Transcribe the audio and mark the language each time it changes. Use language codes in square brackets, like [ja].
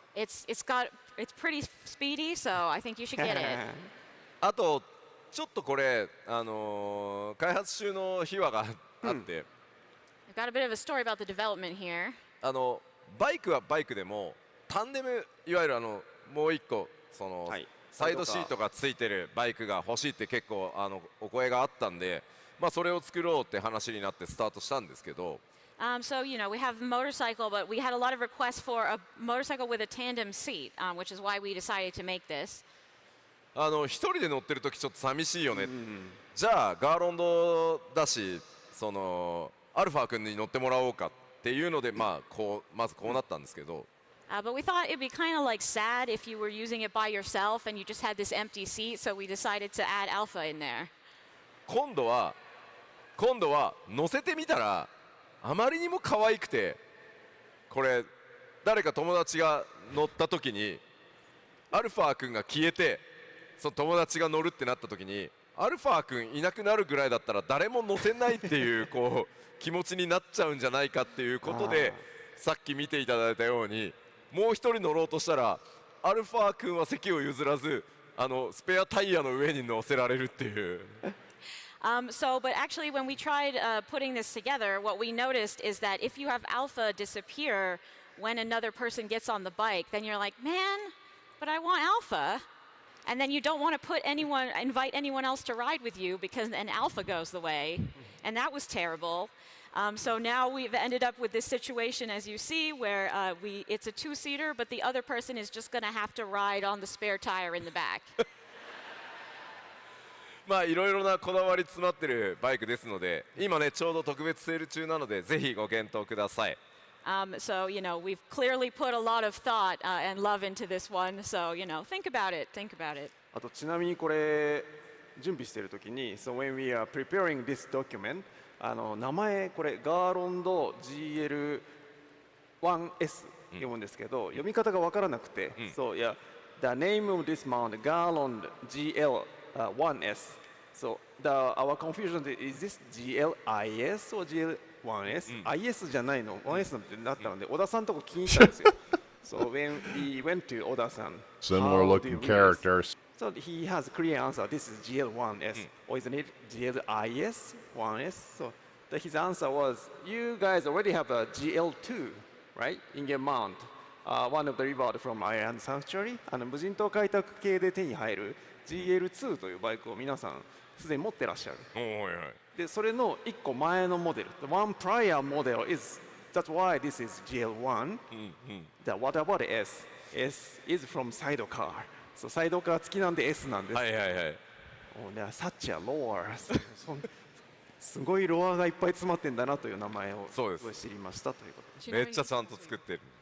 [en] It's pretty speedy, so I think you should get it. [ja] あとちょっとこれ、開発中の秘話があって、 [en] I've got a bit of a story about the development here. [ja] バイクはバイクでもタンデム、いわゆるもう一個その、はい、サイドシートがついてるバイクが欲しいって結構お声があったんで、まあ、それを作ろうって話になってスタートしたんですけど、 [en] So, we have a motorcycle, but we had a lot of requests for a motorcycle with a tandem seat, which is why we decided to make this. [ja] 一人で乗ってる時ちょっと寂しいよね、じゃあガーロンドだしそのアルファ君に乗ってもらおうかっていうので、まずこうなったんですけど、 [en] But we thought it'd be kind of like sad if you were using it by yourself and you just had this empty seat, so we decided to add Alpha in there. [ja] 今度は乗せてみたらあまりにも可愛くて、これ誰か友達が乗った時にアルファ君が消えてその友達が乗るってなった時にアルファ君いなくなるぐらいだったら誰も乗せないっていうこう気持ちになっちゃうんじゃないかっていうことで、さっき見ていただいたようにもう一人乗ろうとしたらアルファ君は席を譲らずスペアタイヤの上に乗せられるっていう。 [en] But actually, when we tried putting this together, what we noticed is that if you have Alpha disappear when another person gets on the bike, then you're like, man, but I want Alpha. And then you don't want to invite anyone else to ride with you because then Alpha goes the way. And that was terrible. So now we've ended up with this situation, as you see, where it's a two-seater, but the other person is just going to have to ride on the spare tire in the back. [ja] まあいろいろなこだわり詰まってるバイクですので、今ねちょうど特別セール中なのでぜひご検討ください。 [en] So, we've clearly put a lot of thought and love into this one. So, think about it. Think about it. [ja] あとちなみにこれ準備しているときに、 [en] so when we are preparing this document、 [ja] 名前これガーロンド GL1S 読むんですけど、読み方がわからなくて、 [en] so yeah, the name of this mount Garland GL1S. So our confusion is this GLIS or GL1S、 [ja] IS じゃないの 1S なんてなったので、小田さんとこ気に入ったんですよ。 [en] So when we went to 小田さん、 Similar looking characters. So he has a clear answer. This is GL1S, or isn't it GLIS 1S? So his answer was, you guys already have a GL2, right, in your mount. One of the reward from Iron Sanctuary. [ja] 無人島開拓系で手に入る GL2 というバイクを皆さんすでに持ってらっしゃる。で、それの1個前のモデル。 [en] The one prior model is, that's why this is GL1. What about S? S is from sidecar. [ja] So サイドカー付きなんで S なんです。はいはいはい。 [en] such a lower. [ja] すごいロアがいっぱい詰まってんだなという名前を知りましたということです。めっちゃちゃんと作ってる。